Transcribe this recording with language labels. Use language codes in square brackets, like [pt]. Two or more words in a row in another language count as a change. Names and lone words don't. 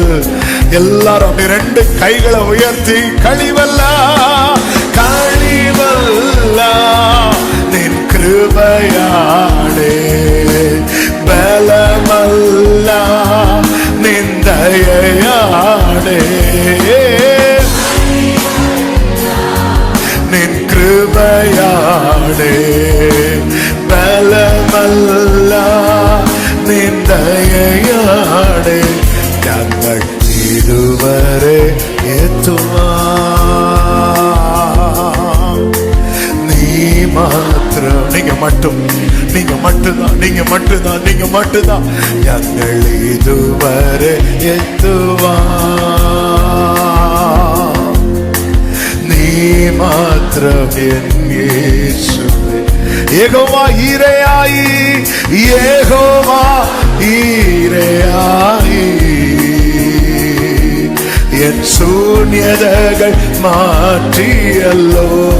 [ml] എല്ലാരും രണ്ട് കൈകളെ ഉയർത്തി കളിവല്ല കളിവല്ല നിൻ കൃപയാണേ, ബലമല്ല നിൻ ദയയാണേ, നിൻ കൃപയാണേ, ബലമല്ല നിൻ ദയയാണേ. ഞങ്ങൾ ഇതുവരെ എത്തുവാൻ. നീ മാത്രം, [ta] நீங்க மட்டும், நீங்க மட்டும்தான், நீங்க மட்டும்தான், நீங்க மட்டும்தான். [ml] ഞങ്ങൾ ഇതുവരെ എത്തുവാൻ. നീ മാത്രം എൻ യേശുവേ. യഹോവா ഈരയായി, യഹോവா ഈരയായി എൻ ശൂന്യതകൾ മാറ്റിയല്ലോ.